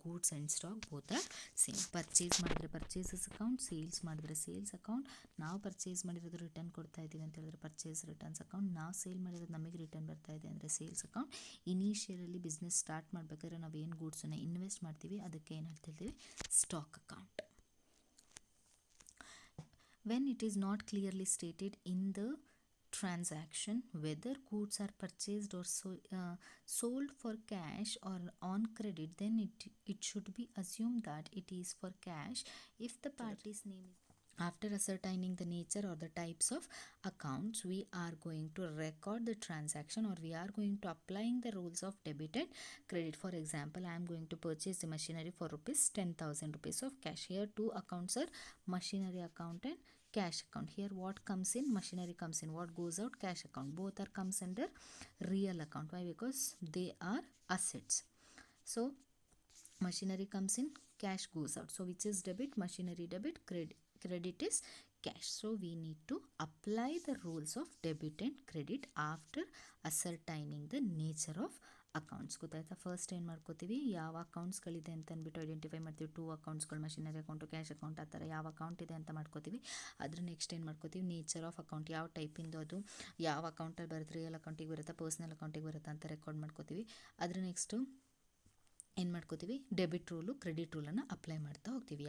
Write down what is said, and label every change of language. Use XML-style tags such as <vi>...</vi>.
<en>Goods and stock both are same.</en> <kn>Purchase ಮಾಡಿದ್ರೆ purchases account, sales ಮಾಡಿದ್ರೆ sales account. ನಾವು purchase ಮಾಡಿರೋದು return ಕೊಡ್ತಾ ಇದ್ದೀವಿ ಅಂತ ಹೇಳಿದ್ರೆ ಪರ್ಚೇಸ್ ರಿಟರ್ನ್ಸ್ ಅಕೌಂಟ್. ನಾವು ಸೇಲ್ ಮಾಡಿರೋದು ನಮಗೆ ರಿಟರ್ನ್ ಬರ್ತಾ ಇದೆ ಅಂದರೆ ಸೇಲ್ಸ್ ಅಕೌಂಟ್. ಇನಿಷಿಯಲಲ್ಲಿ ಬಿಸ್ನೆಸ್ ಸ್ಟಾರ್ಟ್ ಮಾಡಬೇಕಾದ್ರೆ ನಾವು ಏನು ಗೂಡ್ಸನ್ನು ಇನ್ವೆಸ್ಟ್ ಮಾಡ್ತೀವಿ ಅದಕ್ಕೆ ಏನು ಹೇಳ್ತಿರ್ತೀವಿ, stock account.</kn> <en>When it is not clearly stated in the transaction whether goods are purchased or sold for cash or on credit, then it should be assumed that it is for cash if the party's name is. After ascertaining the nature or the types of accounts, we are going to record the transaction, or we are going to applying the rules of debit and credit. For example, I am going to purchase the machinery for ₹10,000 of cash. Here two accounts are machinery account and cash account. Here what comes in, machinery comes in, what goes out, cash account. Both are comes under real account. Why? Because they are assets. So machinery comes in, cash goes out. So which is debit? Machinery debit, credit is cash. So we need to apply the rules of debit and credit after ascertaining the nature of accounts.</en> <kn>ಗೊತ್ತಾಯ್ತಾ? First ಏನು ಮಾಡ್ಕೋತೀವಿ, ಯಾವ ಅಕೌಂಟ್ಸ್ಗಳಿದೆ ಅಂತ ಅಂದ್ಬಿಟ್ಟು identify ಮಾಡ್ತೀವಿ. Two ಅಕೌಂಟ್ಸ್ಗಳು, machinery account, cash account, ಆ ಥರ ಯಾವ ಅಕೌಂಟ್ ಇದೆ ಅಂತ ಮಾಡ್ಕೋತೀವಿ. ಅದ್ರ ನೆಕ್ಸ್ಟ್ ಏನು ಮಾಡ್ಕೋತೀವಿ, ನೇಚರ್ ಆಫ್ ಅಕೌಂಟ್, ಯಾವ ಟೈಪಿಂದು ಅದು, ಯಾವ ಅಕೌಂಟಲ್ಲಿ ಬರುತ್ತೆ, ರಿಯಲ್ ಅಕೌಂಟಿಗೆ ಬರುತ್ತಾ, ಪರ್ಸ್ನಲ್ ಅಕೌಂಟಿಗೆ ಬರುತ್ತಾ ಅಂತ ರೆಕಾರ್ಡ್ ಮಾಡ್ಕೋತೀವಿ. ಅದ್ರ ನೆಕ್ಸ್ಟು ಏನು ಮಾಡ್ಕೋತೀವಿ, ಡೆಬಿಟ್ ರೂಲು, ಕ್ರೆಡಿಟ್ ರೂಲನ್ನು ಅಪ್ಲೈ ಮಾಡ್ತಾ ಹೋಗ್ತೀವಿ.</kn>